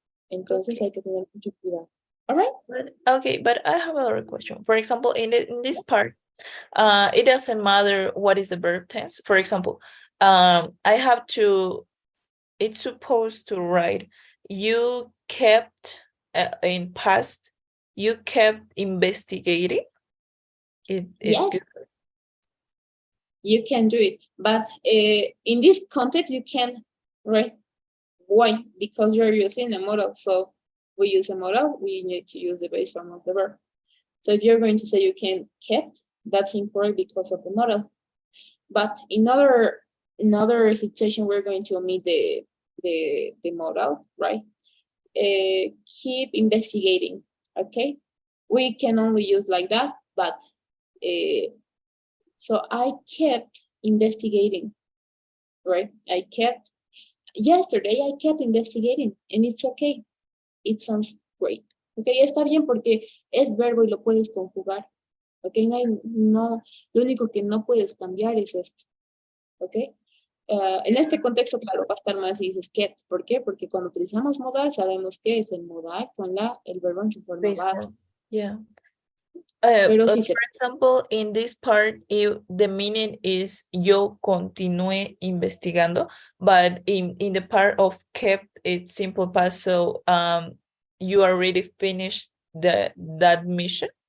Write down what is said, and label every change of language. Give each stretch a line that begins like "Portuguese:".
Spanish: Entonces hay que tener mucho cuidado.
English: All right? But I have another question. For example, in this part, it doesn't matter what is the verb tense. For example, I have to, it's supposed to write, you kept, in past, you kept investigating. It's Yes, you can do it. But in this context, you can, right? Why? Because you're using a model. So we use a model, we need to use the base form of the verb. So if you're going to say you can kept, that's important because of the model. But in another situation, we're going to omit the model, right? Keep investigating, okay? We can only use like that, but so I kept investigating, right? Yesterday I kept investigating, and it's okay. It sounds great.
Spanish: Okay, está bien porque es verbo y lo puedes conjugar. Ok, no, lo único que no puedes cambiar es esto. Ok, En este contexto, claro, va a estar más si dices kept. ¿Por qué? Porque cuando utilizamos modal, sabemos que es el modal con el verbo en su forma
English: Base base. form. Yeah.
Spanish: Pero sí se
English: For example, in this part, the meaning is
Spanish: yo continúe investigando,
English: but in the part of kept, it's simple past. So you already finished that mission.